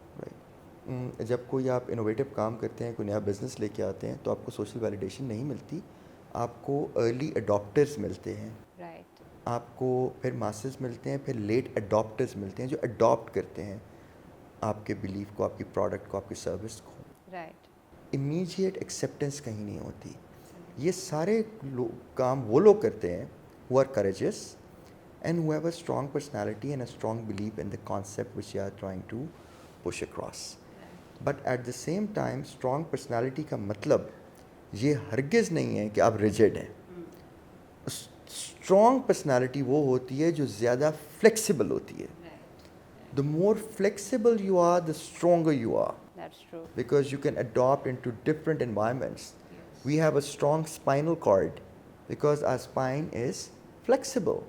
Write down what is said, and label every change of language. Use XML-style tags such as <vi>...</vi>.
<ur>Right, جب کوئی آپ انوویٹو کام کرتے ہیں, کوئی نیا بزنس لے کے آتے ہیں, تو آپ کو سوشل ویلیڈیشن نہیں ملتی, آپ کو ارلی اڈاپٹرز ملتے ہیں.</ur> <en>Right.</en> <ur>آپ کو پھر ماسز ملتے ہیں, پھر لیٹ اڈاپٹرز ملتے ہیں جو اڈاپٹ کرتے ہیں آپ کے بلیف کو, آپ کی پروڈکٹ کو, آپ کی سروس کو.</ur> <en>Right.</en> <ur>امیجیٹ ایکسیپٹنس کہیں نہیں ہوتی. یہ سارے کام وہ لوگ کرتے ہیں</ur> <en>who are courageous and who have a strong personality and a strong belief in the concept which they are trying to push across. But at the same time, strong personality</en> <ur>کا مطلب یہ ہرگز نہیں ہے کہ آپ rigid ہیں. Strong personality وہ ہوتی ہے جو زیادہ فلیکسیبل ہوتی ہے.</ur> <en>The more flexible you are, the stronger you are. That's true. Because you can adopt into different environments. Yes. We have a strong spinal cord because our spine is flexible.</en>